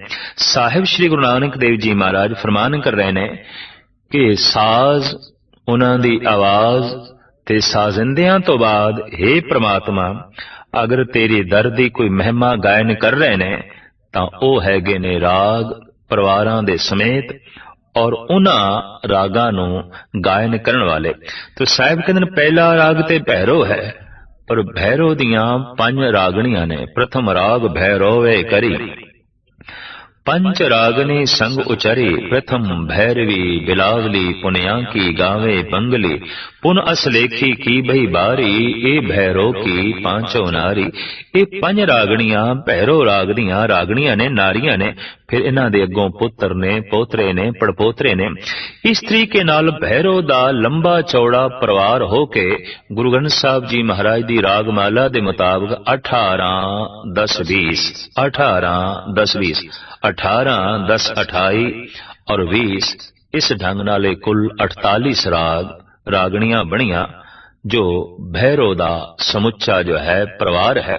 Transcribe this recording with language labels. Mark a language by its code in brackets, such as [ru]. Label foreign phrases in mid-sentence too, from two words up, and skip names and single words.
[pa] ਸਾਹਿਬ ਸ੍ਰੀ ਗੁਰੂ ਨਾਨਕ ਦੇਵ ਜੀ ਮਹਾਰਾਜ ਫਰਮਾਨ ਕਰ ਰਹੇ ਨੇ ਕਿ ਸਾਜ਼ ਉਹਨਾਂ ਦੀ ਆਵਾਜ਼ ਤੇ ਸਾਜ਼ਿੰਦਿਆਂ ਤੋਂ ਬਾਅਦ ਹੇ ਪ੍ਰਮਾਤਮਾ ਅਗਰ ਤੇਰੀ ਦਰ ਦੀ ਕੋਈ ਮਹਿਮਾ ਗਾਇਨ ਕਰ ਰਹੇ ਨੇ ਤਾਂ ਉਹ ਹੈਗੇ ਨੇ ਰਾਗ ਪਰਿਵਾਰਾਂ ਦੇ ਸਮੇਤ ਔਰ ਉਹਨਾਂ ਰਾਗਾਂ ਨੂੰ ਗਾਇਨ ਕਰਨ ਵਾਲੇ। ਤਾਂ ਸਾਹਿਬ ਕਹਿੰਦੇ ਨੇ ਪਹਿਲਾ ਰਾਗ ਤੇ ਭੈਰੋ ਹੈ, ਪਰ ਭੈਰੋ ਦੀਆਂ 5 ਰਾਗਣੀਆਂ ਨੇ। ਪ੍ਰਥਮ ਰਾਗ ਭੈਰੋਵੇ ਕਰੀ, ਪੰਚ ਰਾਗਨੀ ਸੰਗ ਉਚਰੀ, ਪ੍ਰਥਮ ਭੈਰਵੀ ਬਿਲਾਵਲੀ, ਪੁਨਿਆ ਕੀ ਗਾਵੇ ਬੰਗਲੀ, ਪੁਨ ਅਸਲੇਖੀ ਕੀ ਭਈ ਬਾਰੀ, ਏ ਭੈਰੋ ਕੀ ਪਾਂਚੋਂ ਨਾਰੀ। ਯੇ 5 ਰਾਗਣੀਆਂ ਭੈਰੋ ਰਾਗ ਦੀਆਂ ਰਾਗਣੀਆਂ ਨੇ, ਨਾਰੀਆਂ ਨੇ। ਫਿਰ ਇਨ੍ਹਾਂ ਦੇ ਅਗੋਂ ਪੁੱਤਰ ਨੇ, ਪੋਤਰੇ ਨੇ, ਪੜਪੋਤਰੇ ਨੇ। ਇਸ ਤਰੀਕੇ ਨਾਲ ਭੈਰੋ ਦਾ ਲੰਬਾ ਚੌੜਾ ਪਰਿਵਾਰ ਹੋ ਕੇ ਗੁਰੂ ਗ੍ਰੰਥ ਸਾਹਿਬ ਜੀ ਮਹਾਰਾਜ ਦੀ ਰਾਗਮਾਲਾ ਦੇ ਮੁਤਾਬਿਕ 18 10 20 18 10 20 18 10 28 ਔਰ 20 ਇਸ ਢੰਗ ਨਾਲੇ ਕੁੱਲ 48 ਰਾਗ ਰਾਗਣੀਆਂ ਬਣੀਆਂ ਜੋ ਭੈਰੋ ਦਾ ਸਮੁੱਚਾ ਜੋ ਹੈ ਪਰਿਵਾਰ ਹੈ।